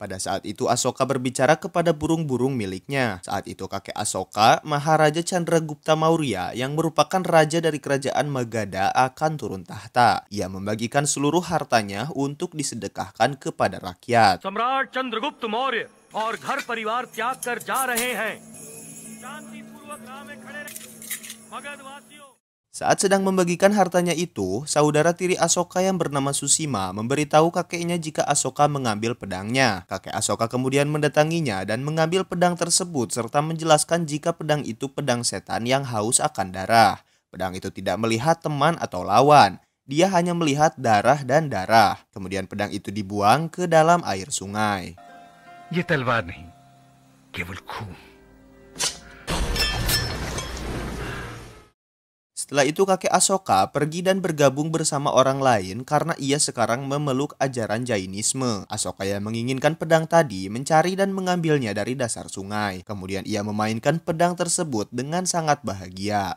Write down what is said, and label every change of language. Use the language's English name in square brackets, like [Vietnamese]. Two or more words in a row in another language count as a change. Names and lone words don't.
[Indonesian] Pada saat itu Ashoka berbicara kepada burung-burung miliknya. Saat itu kakek Ashoka, Maharaja Chandragupta Maurya yang merupakan raja dari kerajaan Magadha akan turun tahta. Ia membagikan seluruh hartanya untuk disedekahkan kepada rakyat. [Hindi] Samrat Chandragupta Maurya और घर परिवार त्याग कर जा रहे हैं. शांतिपूर्वक राह में खड़े रहें. मगधवासियों. [Indonesian] Saat sedang membagikan hartanya itu, saudara tiri Ashoka yang bernama Susima memberitahu kakeknya jika Ashoka mengambil pedangnya. Kakek Ashoka kemudian mendatanginya dan mengambil pedang tersebut serta menjelaskan jika pedang itu pedang setan yang haus akan darah. Pedang itu tidak melihat teman atau lawan, dia hanya melihat darah dan darah. Kemudian pedang itu dibuang ke dalam air sungai. [Hindi] ये तलवार नहीं, केवल खून. [Indonesian] Setelah itu kakek Ashoka pergi dan bergabung bersama orang lain karena ia sekarang memeluk ajaran Jainisme. Ashoka yang menginginkan pedang tadi mencari dan mengambilnya dari dasar sungai. Kemudian ia memainkan pedang tersebut dengan sangat bahagia.